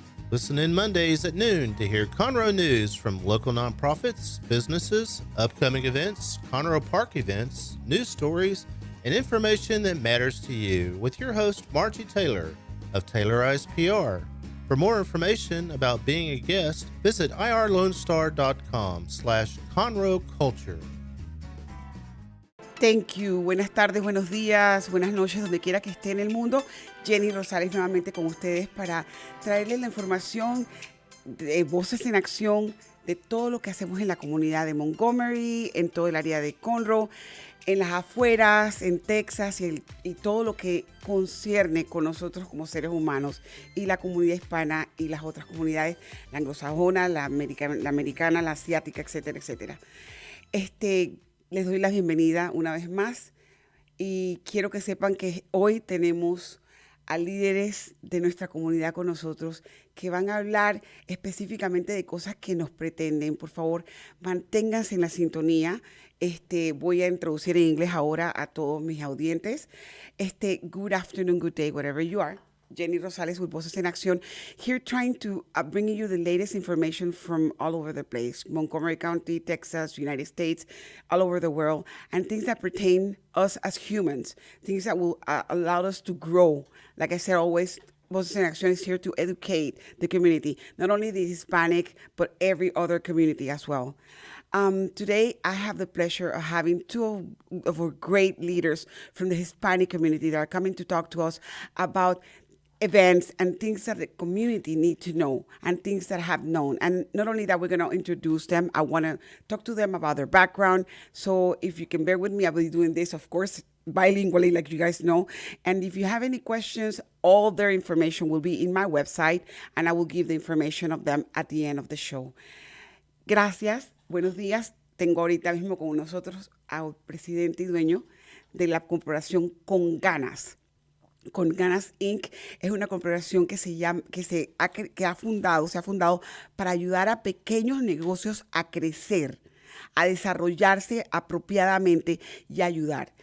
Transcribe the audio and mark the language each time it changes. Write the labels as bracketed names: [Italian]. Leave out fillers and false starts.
[English] Listen in Mondays at noon to hear Conroe news from local nonprofits, businesses, upcoming events, Conroe Park events, news stories, and information that matters to you with your host, Margie Taylor of Taylorized PR. For more information about being a guest, visit irlonestar.com/Conroe Culture. Thank you. [Spanish] Buenas tardes, buenos días, buenas noches, donde quiera que esté en el mundo. Jenny Rosales nuevamente con ustedes para traerles la información de Voces en Acción, de todo lo que hacemos en la comunidad de Montgomery, en todo el área de Conroe, en las afueras, en Texas y todo lo que concierne con nosotros como seres humanos y la comunidad hispana y las otras comunidades, la anglosajona, la americana, la asiática, etcétera, etcétera. Les doy la bienvenida una vez más y quiero que sepan que hoy tenemos a líderes de nuestra comunidad con nosotros que van a hablar específicamente de cosas que nos pretenden. Por favor, manténganse en la sintonía. Voy a introducir en inglés ahora a todos mis audientes. [English] Good afternoon, good day, wherever you are. Jenny Rosales with Voces en Acción, here trying to bring you the latest information from all over the place, Montgomery County, Texas, United States, all over the world, and things that pertain us as humans, things that will allow us to grow. Like I said, always, Voces en Acción is here to educate the community, not only the Hispanic, but every other community as well. Today, I have the pleasure of having two of our great leaders from the Hispanic community that are coming to talk to us about events and things that the community need to know and things that have known. And not only that, we're going to introduce them. I want to talk to them about their background. So if you can bear with me, I'll be doing this, of course, bilingually, like you guys know. And if you have any questions, all their information will be in my website, and I will give the information of them at the end of the show. [Spanish] Gracias. Buenos días. Tengo ahorita mismo con nosotros al presidente y dueño de la corporación Conganas. Conganas Inc. es una corporación que se ha fundado para ayudar a pequeños negocios a crecer, a desarrollarse apropiadamente y ayudar.